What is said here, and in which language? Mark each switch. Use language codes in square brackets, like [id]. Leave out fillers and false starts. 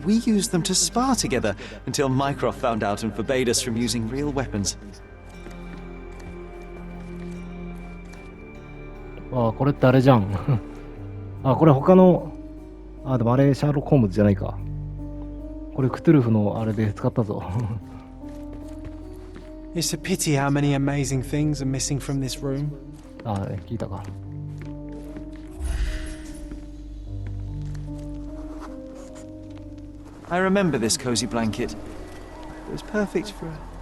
[en] We used them to spar together until Mycroft found out and forbade us from using real weapons. [ja] ああ、これってあれじゃん。あ、これ他の、あ、でもあれシャーロック・ホームズじゃないか。これクトゥルフのあれで使ったぞ。 [en] It's a pity how many amazing things are missing from this room. [ja] あ、聞いたか。 [en] I remember this cozy blanket. It was perfect for a...